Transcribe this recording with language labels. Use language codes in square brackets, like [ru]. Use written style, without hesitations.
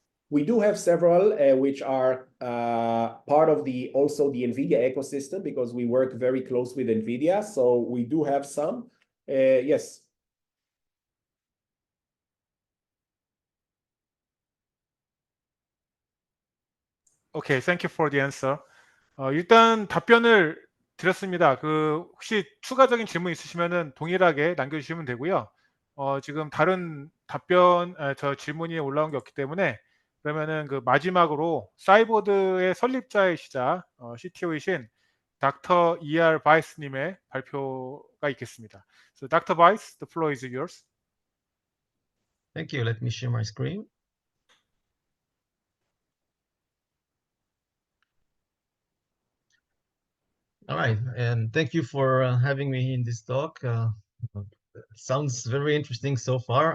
[en] We do have several which are part of also the NVIDIA ecosystem, because we work very close with NVIDIA. So we do have some, yes. Okay, thank you for the answer. [ko] 일단 답변을 드렸습니다. 혹시 추가적인 질문 있으시면은 동일하게 남겨주시면 되고요. 지금 다른 질문이 올라온 게 없기 때문에, 그러면은 마지막으로 사이버드의 설립자이시자 CTO이신 Dr. E.R. 바이스님의 발표가 있겠습니다. [en] So, Dr. Weiss, the floor is yours. Thank you. Let me share my screen. All right, and thank you for having me in this talk. Sounds very interesting so far.